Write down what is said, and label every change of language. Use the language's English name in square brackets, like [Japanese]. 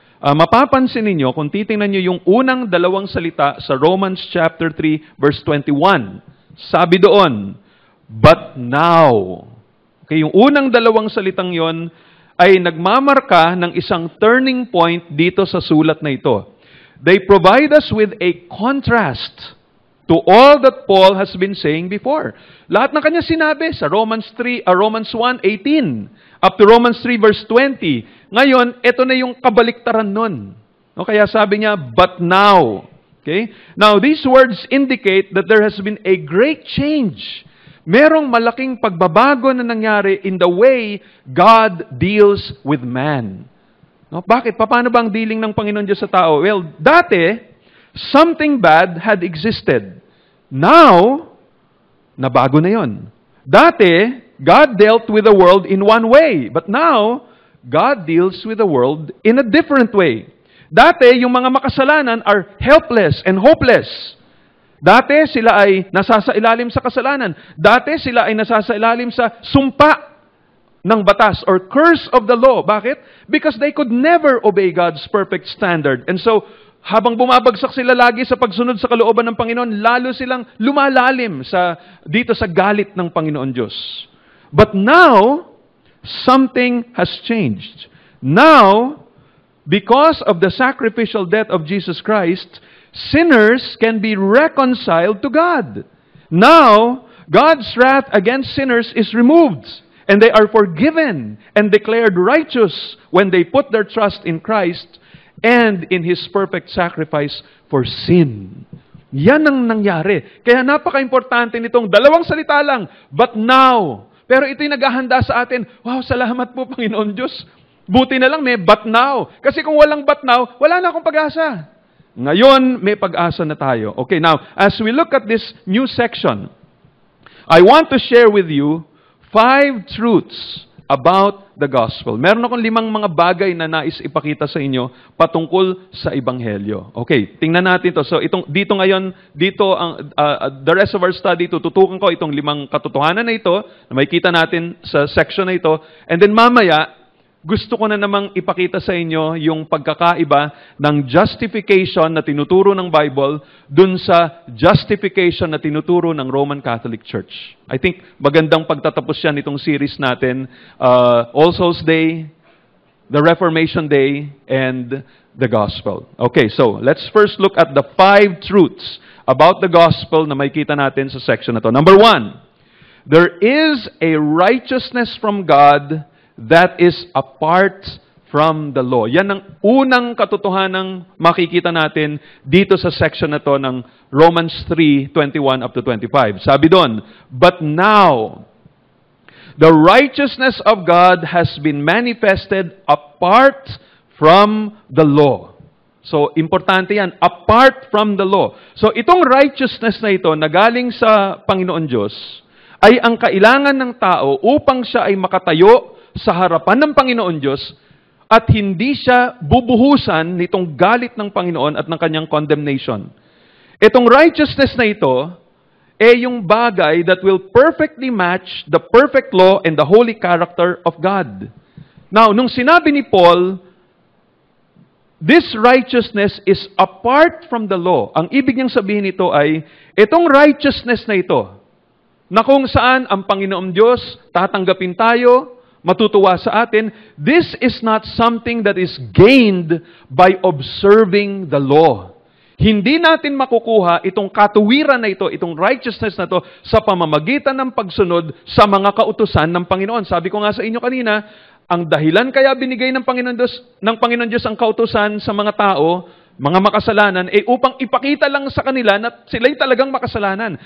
[Filipino] Mapapansin ninyo, kung titingnan nyo yung unang dalawang salita sa Romans chapter 3, verse 21, sabi doon, [English] but now. [Filipino] Okay, yung unang dalawang salitang yon ay nagmamarka ng isang turning point dito sa sulat na ito. [English] They provide us with a contrast to all that Paul has been saying before. [Filipino] Lahat ng kanya sinabi sa Romans 1:18 up to Romans 3 verse 20. Ngayon, ito na yung kabaliktaran nun. No, kaya sabi niya, [English] but now. Okay? Now, these words indicate that there has been a great change. [Filipino] Merong malaking pagbabago na nangyari [English] in the way God deals with man. [Filipino] No? Bakit? Paano ba ang dealing ng Panginoon Diyos sa tao? [English] Well, [Filipino] dati, [English] something bad had existed. Now, [Filipino] nabago na yon. Dati, [English] God dealt with the world in one way. But now, God deals with the world in a different way. [Filipino] Dati, yung mga makasalanan [English] are helpless and hopeless. [Filipino] Dati, sila ay nasasailalim sa kasalanan. Dati, sila ay nasasailalim sa sumpa ng batas or [English] curse of the law. [Filipino] Bakit? [English] Because they could never obey God's perfect standard. [Filipino] And so, habang bumabagsak sila lagi sa pagsunod sa kalooban ng Panginoon, lalo silang lumalalim dito sa galit ng Panginoon Diyos. [English] But now, something has changed. Now, because of the sacrificial death of Jesus Christ, [Filipino] sinners [English] can be reconciled to God. Now, God's wrath against sinners is removed, and they are forgiven and declared righteous when they put their trust in Christ and in His perfect sacrifice for sin. [Filipino] Yan ang nangyari. Kaya napaka-importante nitong dalawang salita lang, [English] but now. [Filipino] Pero ito'y naghahanda sa atin, wow, salamat po Panginoon Diyos. Buti na lang may [English] but now. [Filipino] Kasi kung walang [English] but now, [Filipino] wala na akong pag-asa. Ngayon, may pag-asa na tayo. [English] Okay, now, as we look at this new section, I want to share with you 5 truths about the gospel. [Filipino] Meron akong 5 mga bagay na nais ipakita sa inyo patungkol sa ebanghelyo. Okay, tingnan natin to. So dito ang [English] the rest of our study, [Filipino] tututukan ko itong 5 katotohanan na ito na makikita natin sa section na ito. And then mamaya, gusto ko na namang ipakita sa inyo yung pagkakaiba ng justification na tinuturo ng Bible dun sa justification na tinuturo ng Roman Catholic Church. I think magandang pagtatapos yan itong series natin, All Souls Day, the Reformation Day, and the Gospel. [English] Okay, so let's first look at the 5 truths about the Gospel [Filipino] na makikita natin sa section na to. [English] Number 1, there is a righteousness from God that is apart from the law. [Filipino] Yan ang unang katotohanang makikita natin dito sa section na to ng Romans 3:21 up to 25. Sabi doon, [English] but now, the righteousness of God has been manifested apart from the law. So, [Filipino] importante yan, [English] apart from the law. [Filipino] So, itong righteousness na ito na galing sa Panginoon Diyos ay ang kailangan ng tao upang siya ay makatayo sa harapan ng Panginoon Diyos at hindi siya bubuhusan nitong galit ng Panginoon at ng kanyang condemnation. Itong righteousness na ito, yung bagay [English] that will perfectly match the perfect law and the holy character of God. Now, [Filipino] nung sinabi ni [English] Paul, this righteousness is apart from the law. [Filipino] Ang ibig niyang sabihin nito ay, itong righteousness na ito, na kung saan ang Panginoong Diyos tatanggapin tayo, matutuwa sa atin, [English] this is not something that is gained by observing the law. [Filipino] Hindi natin makukuha itong katuwiran na ito, itong righteousness na ito, sa pamamagitan ng pagsunod sa mga kautusan ng Panginoon. Sabi ko nga sa inyo kanina, ang dahilan kaya binigay ng Panginoon Diyos ang kautusan sa mga tao, mga makasalanan, upang ipakita lang sa kanila na sila'y talagang makasalanan.